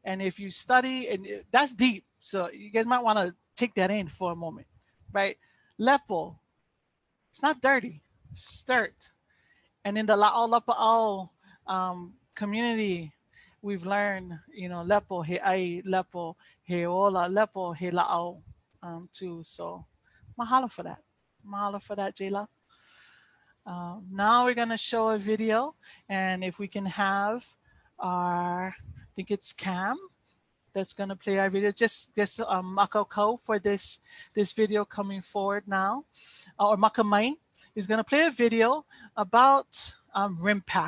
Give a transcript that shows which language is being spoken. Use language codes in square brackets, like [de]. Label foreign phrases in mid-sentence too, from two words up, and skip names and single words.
[en] And if you study, and that's deep, so you guys might want to take that in for a moment, right? Lepo, it's not dirty, it's just dirt. And in the La'o Lapa'au community, we've learned, you know, lepo, [haw] he ai, lepo, he ola, lepo, he la'au too. [en] So mahalo for that. Mahalo for that, Jayla. Now we're going to show a video, and if we can have our, I think it's Cam, that's going to play our video. Just Makaukou for this video coming forward now, or Makamai is going to play a video about RIMPAC.